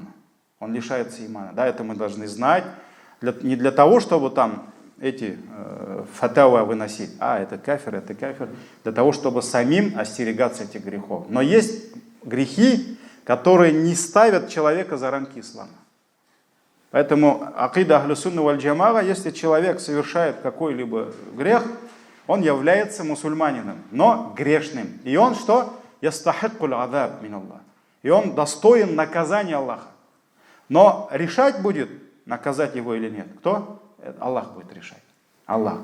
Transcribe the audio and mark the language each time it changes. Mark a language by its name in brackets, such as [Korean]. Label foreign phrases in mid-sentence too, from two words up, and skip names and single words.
[Russian] Он лишается имана. Да, это мы должны знать. Не для того, чтобы там эти фатава выносить, это кафир, для того, чтобы самим остерегаться этих грехов. Но есть грехи, которые не ставят человека за рамки ислама. [Arabic] Поэтому عقيدة أهل السنة والجماعة, [Russian] если человек совершает какой-либо грех, он является мусульманином, но грешным. И он что? [Arabic] يستحق العذاب من الله. [Russian] И он достоин наказания Аллаха. Но решать будет, наказать его или нет. Кто? Аллах будет решать. Аллах.